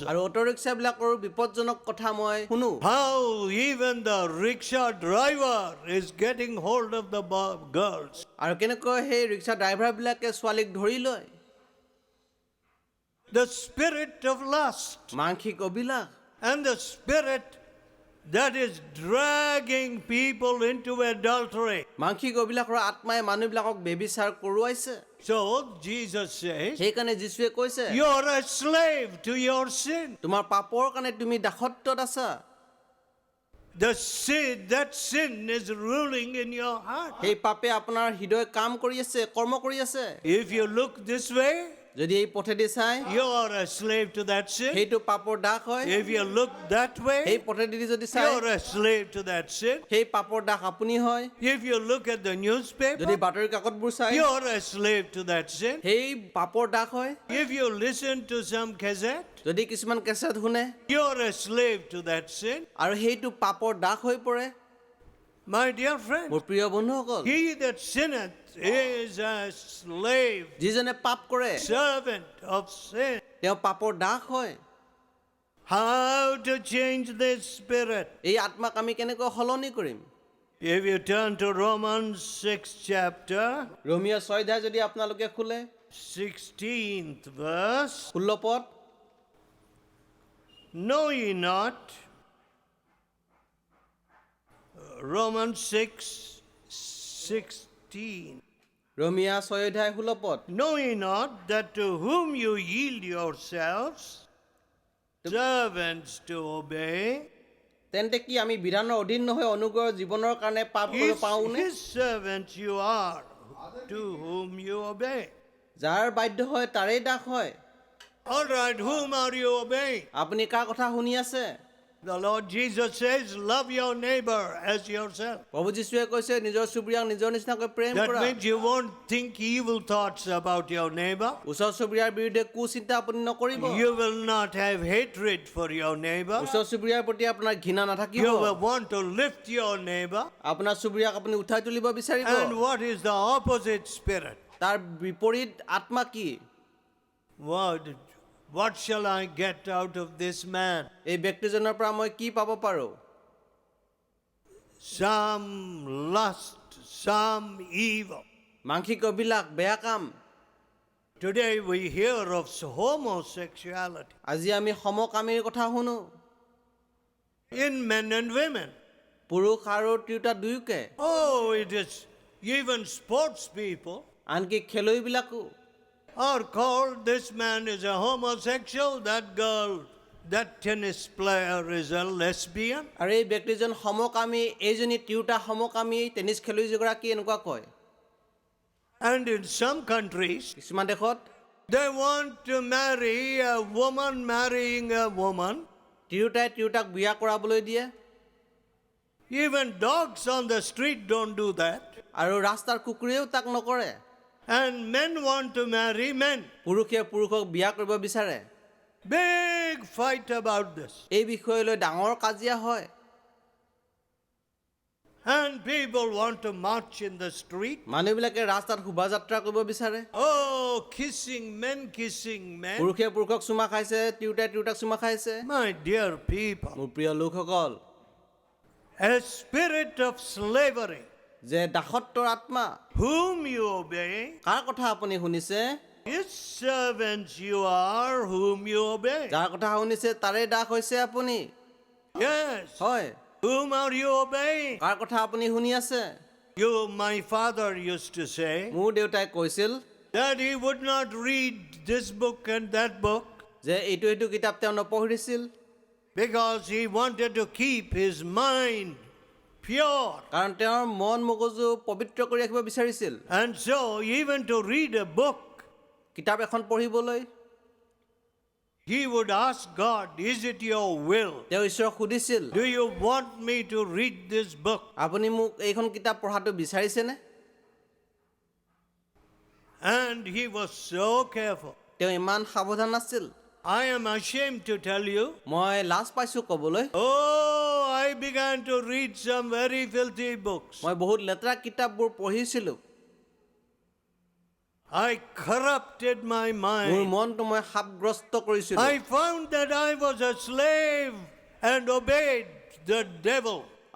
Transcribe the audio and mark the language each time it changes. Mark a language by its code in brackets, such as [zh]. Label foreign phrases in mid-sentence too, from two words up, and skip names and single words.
[as] আৰু অটো ৰিক্সাবিলাকৰো বিপদজনক কথা মই শুনো। [en] How even the rickshaw driver is getting hold of the girls. [as] আৰু কেনেকৈ সেই ৰিক্সা ড্ৰাইভাৰবিলাকে ছোৱালীক ধৰি লয়। [en] the spirit of lust, [as] মাংসিক অভিলাষ [en] and the spirit that is dragging people into adultery. [as] মাংসিক অভিলাষৰ আত্মাই মানুহবিলাকক বেবিচাৰ কৰোৱাইছে [en] So Jesus says, [as] সেইকাৰণে যীশুৱে কৈছে [en] you're a slave to your sin. [as] তোমাৰ পাপৰ কাৰণে তুমি দাসত্বত আছা [en] That sin is ruling in your heart. [as] সেই পাপে আপোনাৰ হৃদয় কাম কৰি আছে কৰ্ম কৰি আছে [en] If you look this way, [as] যদি এই পথেদি চাই [en] you are a slave to that sin. [as] সেইটো পাপৰ দাস হয় [en] If you look that [as] সেই [en] way, [as] পথেদি যদি চাই [en] you're a slave to that sin. [as] সেই পাপৰ দাস আপুনি হয় [en] If you look at the [as] যদি [en] newspaper, [as] বাতৰি কাকতবোৰ চাই [en] you're a slave to that sin. [as] সেই পাপৰ দাস হয় [en] If you listen to some cassette, [as] যদি কিছুমান কেছেট শুনে [en] you're a slave to that sin. [as] আৰু সেইটো পাপৰ দাস হৈ পৰে [en] My dear friend, [as] মোৰ প্ৰিয় বন্ধুসকল [en] he that sinneth is a slave, [as] যিজনে পাপ কৰে [en] servant of sin. [as] তেওঁ পাপৰ দাস হয় [en] How to change this spirit? [as] এই আত্মাক আমি কেনেকৈ সলনি কৰিম [en] If you turn to Romans 6th chapter, [as] ৰোমিঅ 6 অধ্যায় যদি আপোনালোকে খোলে [en] 16th verse, [as] 16 পদ [en] know ye not, Romans 6:16, [as] ৰোমিঅ 6 অধ্যায় 16 পদ [en] know ye not that to whom you yield yourselves servants to obey, [as] তেন্তে কি আমি বিধানৰ অধীন নহয় অনুগ্ৰহ জীৱনৰ কাৰণে পাপ কৰিব পাওঁনে [en] his servants you are, to whom you obey. [as] যাৰ বাধ্য হয় তাৰেই দাস হয় [en] All right, whom are you obeying? [as] আপুনি কাৰ কথা শুনি আছে [en] The Lord Jesus says, love your neighbor as yourself. [as] প্ৰভু যীশুৱে কৈছে নিজৰ চুবুৰীয়াক নিজৰ নিচিনাকৈ প্ৰেম [en] That [as] কৰা [en] means you won't think evil thoughts about your neighbor. [as] ওচৰ চুবুৰীয়াৰ বিৰুদ্ধে কুচিন্তা আপুনি নকৰিব [en] You will not have hatred for your neighbor. [as] ওচৰ চুবুৰীয়াৰ প্ৰতি আপোনাৰ ঘৃণা নাথাকিব [en] You will want to lift your neighbor. [as] আপোনাৰ চুবুৰীয়াক আপুনি উঠাই তুলিব বিচাৰিব [en] And what is the opposite spirit? [as] তাৰ বিপৰীত আত্মা কি [en] What shall I get out of this man? [as] এই ব্যক্তিজনৰ পৰা মই কি পাব পাৰোঁ [en] Some lust, some evil. [as] মাংসিক অভিলাষ বেয়া কাম [en] Today we hear of homosexuality [as] আজি আমি সমকামীৰ কথা শুনো [en] in men and women. [as] পুৰুষ আৰু তিৰোতা দুয়োকে [en] Oh, it is even sports people [as] আনকি খেলুৱৈবিলাকো [en] are called, this man is a homosexual, that girl, that tennis player is a lesbian. [as] আৰু এই ব্যক্তিজন সমকামী এইজনী তিৰোতা সমকামী টেনিছ খেলুৱৈগৰাকী এনেকুৱা কয় [en] And in some countries, [as] কিছুমান দেশত [en] they want to marry a woman marrying a woman. [as] তিৰোতাই তিৰোতাক বিয়া কৰাবলৈ দিয়ে [en] Even dogs on the street don't do that. [as] আৰু ৰাস্তাৰ কুকুৰেও তাক নকৰে [en] And men want to marry men. [as] পুৰুষে পুৰুষক বিয়া কৰিব বিচাৰে [en] Big fight about this. [as] এই বিষয় লৈ ডাঙৰ কাজিয়া হয় [en] And people want to march in the street. [as] মানুহবিলাকে ৰাস্তাত শোভাযাত্ৰা কৰিব বিচাৰে [en] Oh, kissing men. [as] পুৰুষে পুৰুষক চুমা খাইছে তিৰোতাই তিৰোতাক চুমা খাইছে [en] My dear people, [as] মোৰ প্ৰিয় লোকসকল [en] a spirit of slavery, [as] যে দাসত্বৰ আত্মা [en] whom you obey, [as] কাৰ কথা আপুনি শুনিছে [en] his servants you are, whom you obey. [as] যাৰ কথা শুনিছে তাৰে দাস হৈছে আপুনি [en] Yes. [as] হয় [en] Whom are you obeying? [as] কাৰ কথা আপুনি শুনি আছে [en] My father used to say [as] মোৰ দেউতাই কৈছিল [en] that he would not read this book and that book [as] যে এইটো কিতাপ তেওঁ নপঢ়িছিল [en] because he wanted to keep his mind pure. [as] কাৰণ তেওঁৰ মন মগজু পবিত্ৰ কৰি ৰাখিব বিচাৰিছিল [en] And so even to read a book, [as] কিতাপ এখন পঢ়িবলৈ [en] he would ask God, is it your will? [as] তেওঁ ঈশ্বৰক সুধিছিল [en] Do you want me to read this book? [as] আপুনি মোক এইখন কিতাপ পঢ়াটো বিচাৰিছেনে [en] And he was so careful. [as] তেওঁ ইমান সাৱধান আছিল [en] I am ashamed to tell you, [as] মই লাজ পাইছোঁ ক'বলৈ [en] oh, I began to read some very filthy books. [as] মই বহুত লেতেৰা কিতাপবোৰ পঢ়িছিলোঁ [en] I corrupted my [as] মোৰ [en] mind. [as] মনটো মই সাপগ্ৰস্ত কৰিছিলোঁ [en] I found that I was a slave and obeyed the devil.